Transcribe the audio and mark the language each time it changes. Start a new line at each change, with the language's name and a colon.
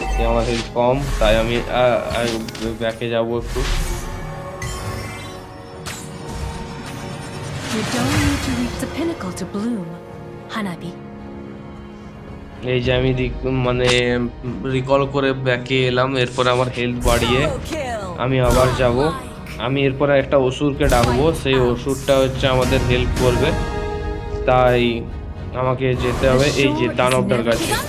Bangla: আমার হেল্প কম, তাই আমি ব্যাকে যাবো একটু।
English: You don't need to reach the pinnacle to bloom, Hanabi.
Bangla: এই যে আমি মানে রিকল করে ব্যাকে এলাম, এরপর আমার হেলথ বাড়িয়ে আমি আবার যাব। আমি এরপর একটা অসুরকে ডাকবো, সেই অসুরটা হচ্ছে আমাদের হেল্প করবে, তাই আমাকে যেতে হবে এই যে দানবটার কাছে।